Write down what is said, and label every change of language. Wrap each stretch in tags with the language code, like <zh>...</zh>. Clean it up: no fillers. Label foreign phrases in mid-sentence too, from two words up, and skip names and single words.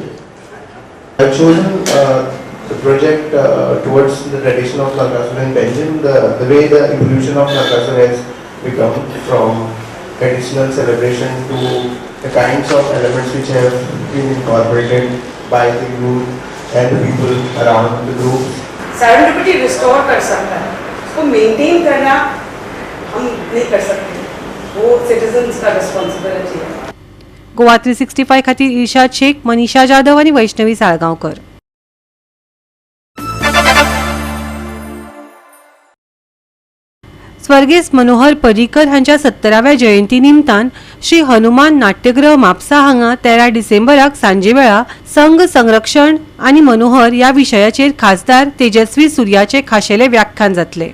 <en>I've chosen the project towards the tradition of Nagasur and Benjamin, the way the evolution of Nagasur has become from traditional celebration to the kinds of elements which have been incorporated by the youth and the people around the group.</en> <hi>सेरेंडिपिटी रिस्टोर कर सकता है, उसको मेंटेन करना हम नहीं कर सकते, वो सिटीजन्स का रिस्पॉन्सिबिलिटी है.</hi> <kok>गोवा 365 खातीर इर्शाद शेख, मनीषा जाधव आणि वैष्णवी साळगांवकर. स्वर्गीय मनोहर पर्रीकर हांच्या 70व्या जयंती निमतान श्री हनुमान नाट्यगृह म्हापसा हांगा 13 डिसेंबराक सांजे वेळा संघ संरक्षण आणि मनोहर या विशयाचेर खासदार तेजस्वी सूर्याचे खाशेले व्याख्यान जातले.</kok>